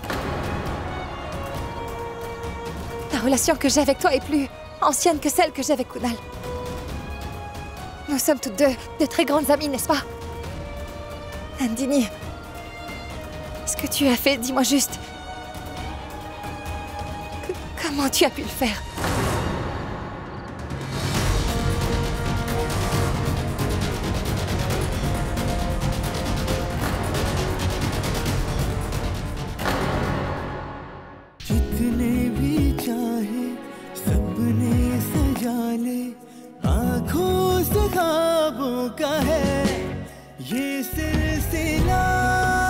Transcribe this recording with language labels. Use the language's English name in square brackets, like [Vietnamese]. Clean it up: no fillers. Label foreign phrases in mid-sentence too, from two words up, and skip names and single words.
[French] La relation que j'ai avec toi est plus ancienne que celle que j'ai avec Kunal. Nous sommes toutes deux de très grandes amies, n'est-ce pas? Nandini, ce que tu as fait, dis-moi juste... Comment tu as pu le faire? [Hindi] जितने भी चाहे सबने सजा ले आँखों से ख्वाबों का है ये सिलसिला